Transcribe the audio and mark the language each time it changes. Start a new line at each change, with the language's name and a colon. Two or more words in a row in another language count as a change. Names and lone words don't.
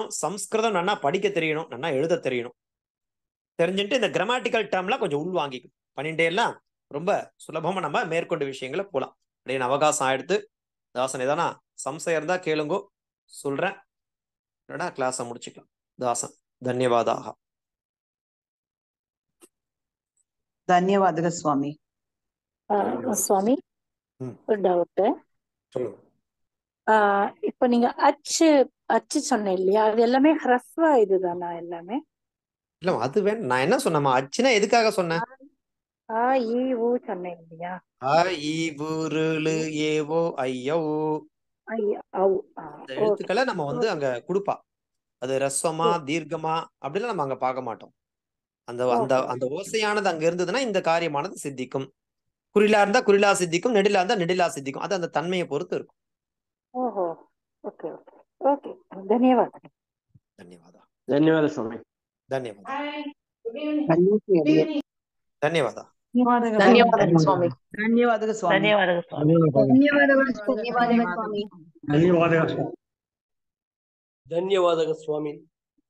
Tamil: சம்ஸ்கிருதம் நன்னா படிக்க தெரியணும், நன்னா எழுத தெரியணும். தெரிஞ்சுட்டு இந்த கிராமட்டிக்கல் டேர்ம்லாம் கொஞ்சம் உள்வாங்கிக்கணும். பண்ணிட்டே எல்லாம் ரொம்ப சுலபமா நம்ம மேற்கொண்டு விஷயங்களை போலாம். அப்படின்னு அவகாசம் ஆயிடுத்து. தாசன் எதானா சம்சயம் இருந்தா கேளுங்கோ, சொல்றேன். கிளாஸை முடிச்சுக்கலாம். தாசன் தன்யவாதாக.
Kannada: ಧನ್ಯವಾದಗಳು ಸ್ವಾಮಿ.
Tamil: சுவாமி, ஒரு டவுட். சொல்லுங்க. இப்ப நீங்க அச்சு அச்சு சொன்னேன் இல்லையா, அது எல்லாமே ஹ்ரஸ்வா இதுதானா எல்லாமே? இல்ல அது வேணும். நான் என்ன சொன்னேமா, அச்சுனா எதுக்காக சொன்னேன்? ஆ ஈ ஊ சொன்னேன் இல்லையா? ஏவோ ஐயோ, இந்த எழுத்துக்களை நம்ம வந்து அங்க கொடுப்பா. அது ரஸ்வமா தீர்க்கமா அப்படிலாம் நம்ம அங்க பார்க்க மாட்டோம். அந்த அந்த அந்த ஓசையானது அங்க இருந்ததுன்னா இந்த காரியமானது சித்திக்கும். குறிலா இருந்தா குறிலா சித்திக்கும், நெடிலா இருந்தா நெடிலா சித்திக்கும். அது அந்த தன்மையை பொறுத்து இருக்கும்.
English: oho, okay okay okay.
Kannada: ಧನ್ಯವಾದ. ಧನ್ಯವಾದ. ಧನ್ಯವಾದ ಸ್ವಾಮಿ. ಧನ್ಯವಾದ. ಧನ್ಯವಾದ. ಧನ್ಯವಾದಗಳು ಸ್ವಾಮಿ. ಧನ್ಯವಾದಗಳು ಸ್ವಾಮಿ. ಧನ್ಯವಾದಗಳು ಸ್ವಾಮಿ. ಧನ್ಯವಾದಗಳು ಸ್ವಾಮಿ. ಧನ್ಯವಾದಗಳು ಸ್ವಾಮಿ.